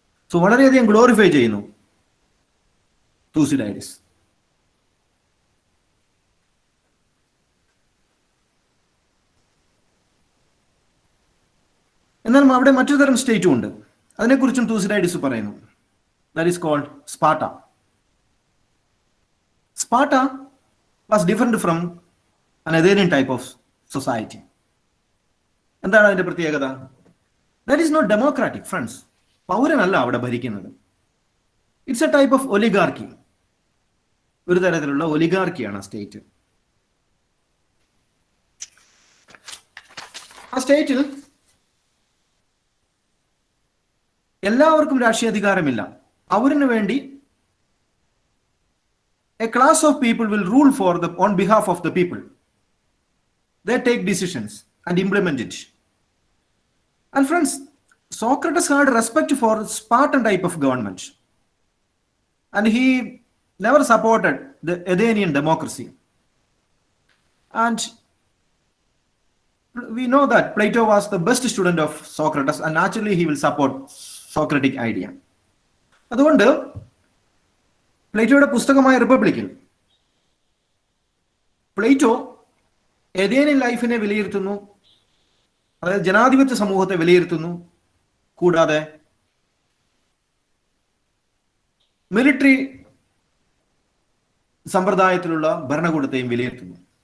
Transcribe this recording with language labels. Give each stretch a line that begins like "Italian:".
Malayalam: So വളരെയധികം glorify ചെയ്യുന്നു തൂസിഡൈഡിസ്. എന്നാൽ അവിടെ മറ്റൊരു തരം സ്റ്റേറ്റും ഉണ്ട്, അതിനെക്കുറിച്ചും തൂസിഡൈഡിസ് പറയുന്നു.
English: That is called Sparta. Sparta was different from an Athenian type of society.
Malayalam: എന്താണ് അതിന്റെ പ്രത്യേകത?
English: That is not democratic, friends.
Malayalam: പൗരനല്ല അവിടെ ഭരിക്കുന്നത്.
English: It's a type of oligarchy.
Malayalam: ഒരു തരത്തിലുള്ള ഒലിഗാർക്കിയാണ് സ്റ്റേറ്റ്. ആ സ്റ്റേറ്റിൽ എല്ലാവർക്കും രാഷ്ട്രീയ അധികാരമില്ല. പൗരന് വേണ്ടി
English: a class of people will rule on behalf of the people. They take decisions and implement it. And friends, Socrates had respect for Spartan type of government, and he never supported the Athenian democracy. And we know that Plato was the best student of Socrates, and naturally he will support Socratic idea.
Malayalam: അതുകൊണ്ട് പ്ലേറ്റോയുടെ പുസ്തകമായ റിപ്പബ്ലിക്കിൽ Plato എഥേനിയൻ ലൈഫിനെ വിലയിരുത്തുന്നു, അതായത് ജനാധിപത്യ സമൂഹത്തെ വിലയിരുത്തുന്നു, കൂടാതെ military സമ്പ്രദായത്തിലുള്ള ഭരണകൂടത്തെയും വിലയിരുത്തുന്നു.